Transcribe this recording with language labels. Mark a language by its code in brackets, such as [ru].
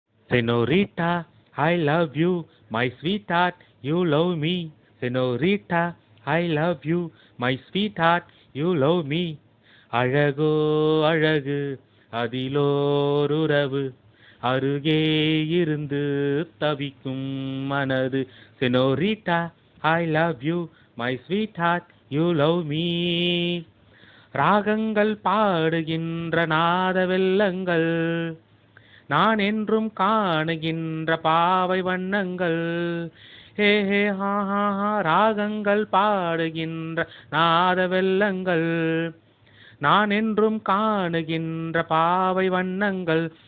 [en] Senorita, I love you, my sweetheart, you love me. Senorita, I love you, my sweetheart, you love me. [ta] அழகோ அழகு அதிலோருறவு அருகே இருந்து தவிக்கும் மனது. [en] Senorita, I love you, my sweetheart, you love me. [ta] ராகங்கள் பாடுகின்ற நாத வெள்ளங்கள் நான் என்றும் காணுகின்ற பாவை வண்ணங்கள். ஹே ஹே ஹா ஹா ஹா ராகங்கள் பாடுகின்ற நாத வெள்ளங்கள் நான் என்றும் காணுகின்ற பாவை வண்ணங்கள்.